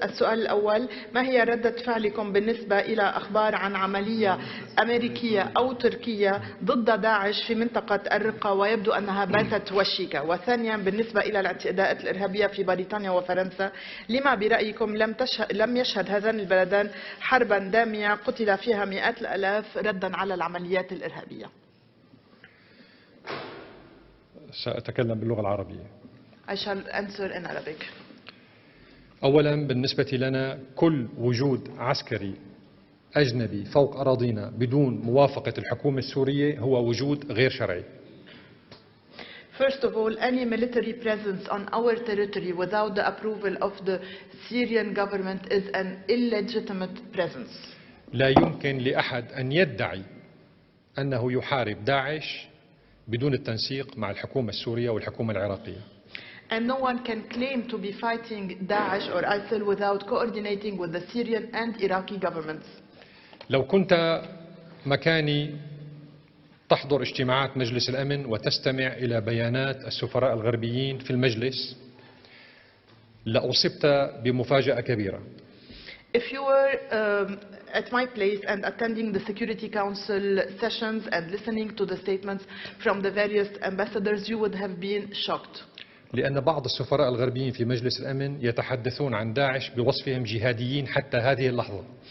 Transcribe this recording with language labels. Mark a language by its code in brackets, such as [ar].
[ar] السؤال الأول: ما هي ردة فعلكم بالنسبة إلى أخبار عن عملية أمريكية أو تركية ضد داعش في منطقة الرقة ويبدو أنها باتت وشيكة؟ وثانيا بالنسبة إلى الاعتداءات الإرهابية في بريطانيا وفرنسا، لما برأيكم لم يشهد هذان البلدان حربا دامية قتل فيها مئات الآلاف ردا على العمليات الإرهابية؟ سأتكلم باللغة العربية. [en] I shall answer in Arabic. [ar] أولا بالنسبة لنا كل وجود عسكري أجنبي فوق أراضينا بدون موافقة الحكومة السورية هو وجود غير شرعي. [en] First of all, any military presence on our territory without the approval of the Syrian government is an illegitimate presence. [ar] لا يمكن لأحد أن يدعي أنه يحارب داعش بدون التنسيق مع الحكومة السورية والحكومة العراقية. [en] And no one can claim to be fighting Daesh or ISIL without coordinating with the Syrian and Iraqi governments. [ar] لو كنت مكاني تحضر اجتماعات مجلس الأمن وتستمع إلى بيانات السفراء الغربيين في المجلس لأصبت بمفاجأة كبيرة. [en] If you were at my place and attending the Security Council sessions and listening to the statements from the various ambassadors, you would have been shocked. [ar] لأن بعض السفراء الغربيين في مجلس الأمن يتحدثون عن داعش بوصفهم جهاديين حتى هذه اللحظة.